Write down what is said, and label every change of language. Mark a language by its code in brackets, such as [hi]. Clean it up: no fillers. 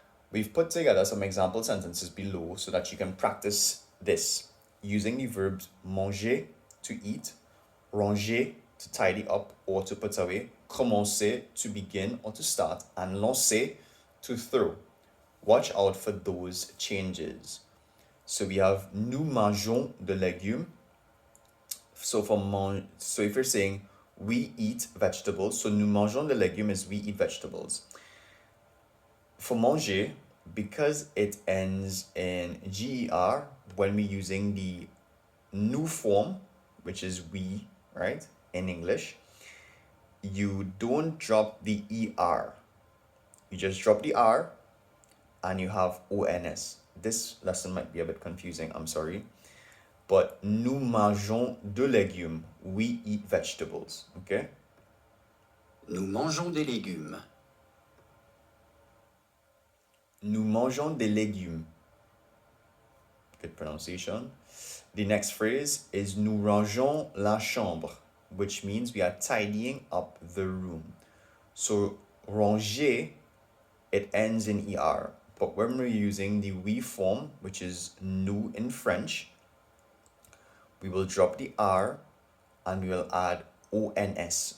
[en] We've put together some example sentences below so that you can practice this using the verbs manger, to eat, ranger, to tidy up or to put away, commencer, to begin or to start, and lancer, to throw. Watch out for those changes. So we have [fr] nous mangeons de légumes. [en] So if you're saying we eat vegetables, so nous mangeons de légumes is we eat vegetables. For manger, because it ends in GER when we're using the new form, which is we, right, in English, you don't drop the ER. You just drop the R and you have ONS. This lesson might be a bit confusing, I'm sorry. But [fr] nous mangeons de légumes. [en] We eat vegetables, okay? [fr] Nous mangeons des légumes. Nous mangeons des légumes. [en] Good pronunciation. The next phrase is [fr] nous rangeons la chambre, [en] which means we are tidying up the room. So ranger, it ends in ER. But when we're using the we form, which is nous in French, we will drop the R and we will add ONS.